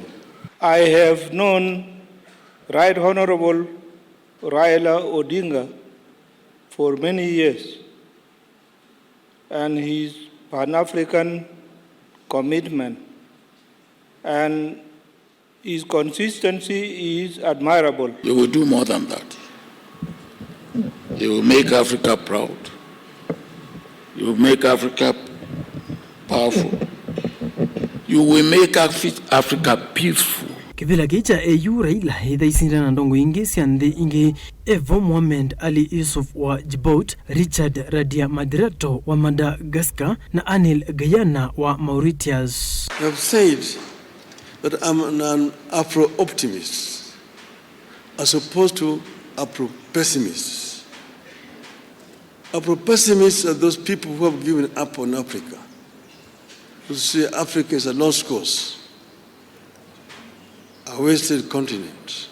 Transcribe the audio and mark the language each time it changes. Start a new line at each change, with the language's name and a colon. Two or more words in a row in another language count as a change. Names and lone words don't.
English: I have known Right Honorable Raila Odinnga for many years, and his Pan-African commitment and his consistency is admirable. You will do more than that. You will make Africa proud. You will make Africa powerful. You will make Africa peaceful.
Kamba: kivila kicha AU Raila ithaisinda na ndongo ingi cia nthi ingi Evo Mohamed Ali Yusuf wa Djibouti, Richard Radia Madirato wa Madagascar na Anil Gayana wa Mauritius.
English: I have said that I'm an Afro-optimist as opposed to Afro-pessimist. Afro-pessimists are those people who have given up on Africa, who say Africa is a lost cause, a wasted continent.